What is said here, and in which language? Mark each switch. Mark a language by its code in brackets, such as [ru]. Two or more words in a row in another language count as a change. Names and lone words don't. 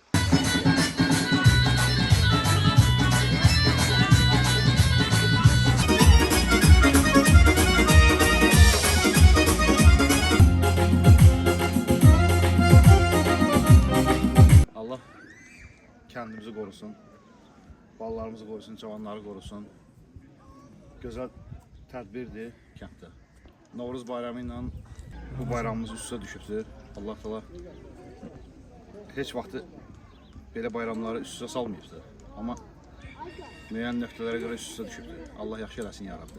[tr] Allah kendimizi korusun, ballarımızı korusun, cavanları korusun. [az] Güzel tədbirdir kənddə. Novruz bayramı ilə bu bayramımız üstə düşübdür. Allah təala heç vaxtı belə bayramları üst-üstə salmayıbdır. Amma müəyyən nöqtələrə görə üst-üstə düşübdür. Allah yaxşı eləsin ya Rabbi.